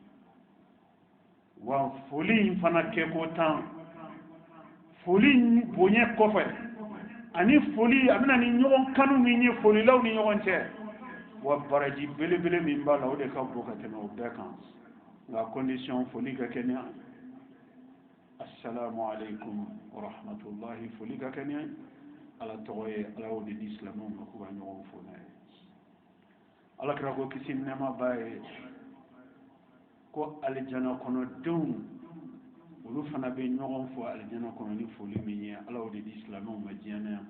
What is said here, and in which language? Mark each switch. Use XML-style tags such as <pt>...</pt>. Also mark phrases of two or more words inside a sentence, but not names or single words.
<bm>wa foli in fana kɛko 10 foli boɲɛ kɔfɛ ani foli a bɛna ni ɲɔgɔn kanu min ye folilaw ni ɲɔgɔn cɛ wa baraji belebele min b'a la o de ka bon ka tɛmɛ o bɛɛ kan nka condition foli ka kɛ ni</bm> <ar>السلام عليكم ورحمة الله</ar> <bm>foli ka kɛ ni ala tɔgɔ ye ala y'o de di silamɛw ma k'u ka ɲɔgɔn fo n'a ye ala kira ko kisi nɛɛma b'a ye ko alijana kɔnɔ denw olu fana bɛ ɲɔgɔn fo alijana kɔnɔ ni foli min ye ala y'o de di silamɛw ma diɲɛ na yan</bm>